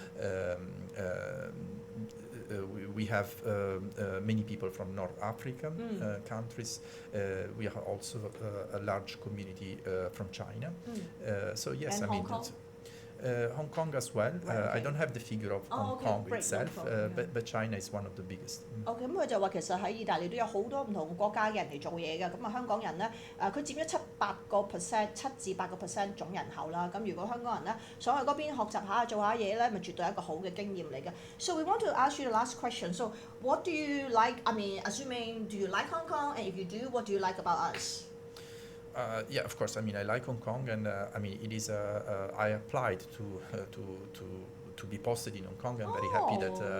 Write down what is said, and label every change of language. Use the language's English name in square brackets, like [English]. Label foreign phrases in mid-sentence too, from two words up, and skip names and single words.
[English] We have many people from North African countries. We have also a large community from China. So yes, and I mean. Hong Kong? Hong Kong as well. Right, I don't have the figure of Hong Kong great, itself, no problem, but China is one of the biggest. [Cantonese] OK， 咁佢就話其實喺意大利都有好多唔同國家嘅人嚟做嘢嘅，咁啊香港人咧佢佔咗7至8% 總人口啦。咁如果香港人咧想去嗰邊學習下做下嘢咧，咪絕對係一個好嘅經驗嚟嘅。 [English] So we want to ask you the last question. So what do you like? I mean, assuming do you like Hong Kong? And if you do, what do you like about us? Yeah, of course. I mean, I like Hong Kong, and I mean, it is. I applied to be posted in Hong Kong. I'm very happy that.